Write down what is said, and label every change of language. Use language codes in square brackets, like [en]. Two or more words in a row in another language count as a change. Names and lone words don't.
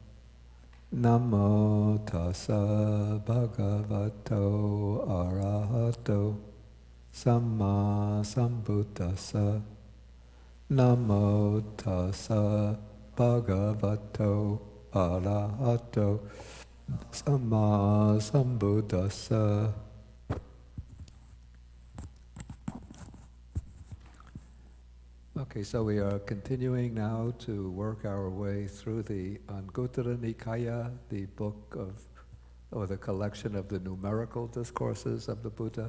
[pi] Namo tassa bhagavato arahato samma sambuddhassa. Namo tassa bhagavato arahato samma sambuddhassa. [en] Okay, so we are continuing now to work our way through the Anguttara Nikaya, the book of, or the collection of the numerical discourses of the Buddha.